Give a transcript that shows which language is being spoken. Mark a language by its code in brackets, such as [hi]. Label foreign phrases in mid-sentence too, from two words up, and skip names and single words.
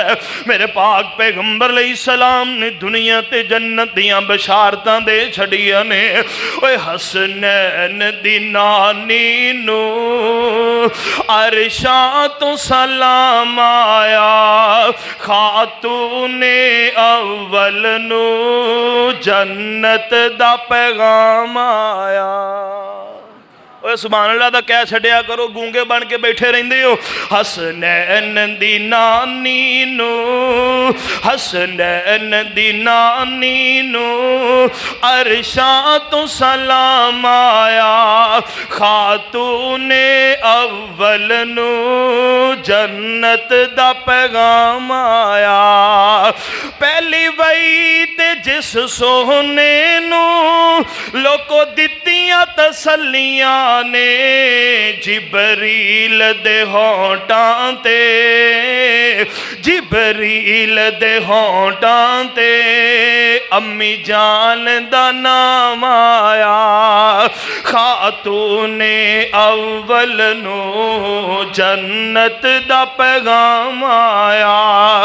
[pa] میرے پاک پیغمبر علیہ السلام نے دنیا تے جنت دیاں بشارتاں دے چھڑیاں نے۔ اوے حسنین دی نانی نو عرشاں تو سلام آیا، خاتون اول نو جنت دا پیغام آیا۔ اوہ [ar] سبحان اللہ [pa] دا کہہ چھڑیا کرو، گونگے بن کے بیٹھے رہندے ہو۔ حسنین دی نانی نو، حسنین دی نانی نو عرشاں تو سلام آیا، خاتون اول نو جنت دا پیغام آیا۔ پہلی وئی تے جس سونے نو لوکو دتیاں تسلیاں نے، جبریل دے ہونٹاں تے، جبریل دے ہونٹاں تے امی جان دا نام آیا، خاتون اول نو جنت دا پیغام آیا۔